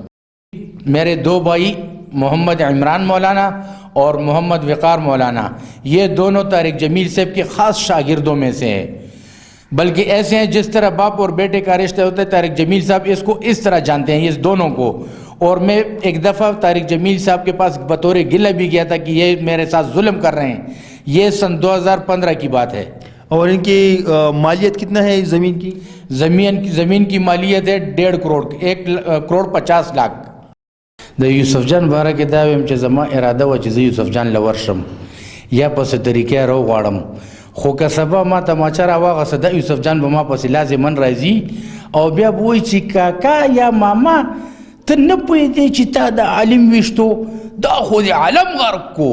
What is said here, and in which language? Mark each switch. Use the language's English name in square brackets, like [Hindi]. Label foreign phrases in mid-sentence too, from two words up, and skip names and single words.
[Urdu] میرے 2 بھائی محمد عمران مولانا اور محمد وقار مولانا، یہ دونوں طارق جمیل صاحب کے خاص شاگردوں میں سے ہیں، بلکہ ایسے ہیں جس طرح باپ اور بیٹے کا رشتہ ہوتا ہے، طارق جمیل صاحب اس کو اس طرح جانتے ہیں، اس دونوں کو۔ اور میں ایک دفعہ طارق جمیل صاحب کے پاس بطور گلہ بھی گیا تھا کہ یہ میرے ساتھ ظلم کر رہے ہیں، یہ سن 2015 کی بات ہے۔ اور ان کی مالیت کتنا ہے اس زمین کی؟ زمین کی مالیت ہے 1.5 کروڑ، 1,50,00,000۔ [Pashto] د یوسف جان باره کې دا ویم چې زما اراده وه چې زه یوسف جان له ورشم یا پسې طریقې راوغواړم، خو که سبا ما تماچه راواغسته دا یوسف جان به ما پسې لازمن راځي او بیا به وایي چې کاکا یا ماما ته نه پوهېدې چې تا د عالم ویشتو، دا خو د عالم غرق کو.